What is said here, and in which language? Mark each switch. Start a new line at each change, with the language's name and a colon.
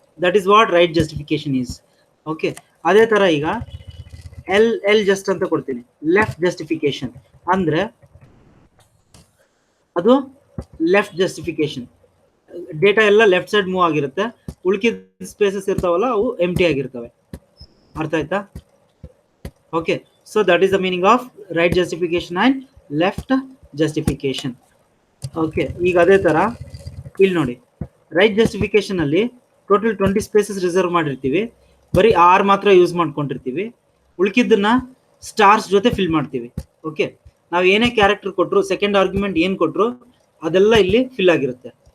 English: That is what right justification is.
Kannada: Okay, ಅದೇ ತರ ಈಗ ಎಲ್ ಜಸ್ಟ್ ಅಂತ ಕೊಡ್ತೀನಿ. ಲೆಫ್ಟ್ ಜಸ್ಟಿಫಿಕೇಶನ್ ಅಂದ್ರೆ ಅದು ಲೆಫ್ಟ್ ಜಸ್ಟಿಫಿಕೇಶನ್. ಡೇಟಾ ಎಲ್ಲ ಲೆಫ್ಟ್ ಸೈಡ್ ಮೂವ್ ಆಗಿರುತ್ತೆ, ಉಳ್ಕಿದ ಸ್ಪೇಸಸ್ ಇರ್ತಾವಲ್ಲ ಅವು ಎಂಟಿ ಆಗಿರ್ತವೆ. ಅರ್ಥ ಆಯ್ತಾ?
English: Okay, so that is the meaning of right justification and left justification.
Kannada: Okay, ಈಗ ಅದೇ ತರ ಇಲ್ಲಿ ನೋಡಿ, ರೈಟ್ ಜಸ್ಟಿಫಿಕೇಶನ್ ಅಲ್ಲಿ ಟೋಟಲ್ 20 ಸ್ಪೇಸಸ್ ರಿಸರ್ವ್ ಮಾಡಿರ್ತೀವಿ, ಬರೀ ಆರ್ ಮಾತ್ರ ಯೂಸ್ ಮಾಡ್ಕೊಂಡಿರ್ತೀವಿ, ಉಳ್ಕಿದ್ದನ್ನ ಸ್ಟಾರ್ಸ್ ಜೊತೆ ಫಿಲ್ ಮಾಡ್ತೀವಿ. ಓಕೆ, ನಾವು ಏನೇ ಕ್ಯಾರೆಕ್ಟರ್ ಕೊಟ್ಟರು, ಸೆಕೆಂಡ್ ಆರ್ಗ್ಯುಮೆಂಟ್ ಏನ್ ಕೊಟ್ಟರು ಅದೆಲ್ಲ ಇಲ್ಲಿ ಫಿಲ್ ಆಗಿರುತ್ತೆ.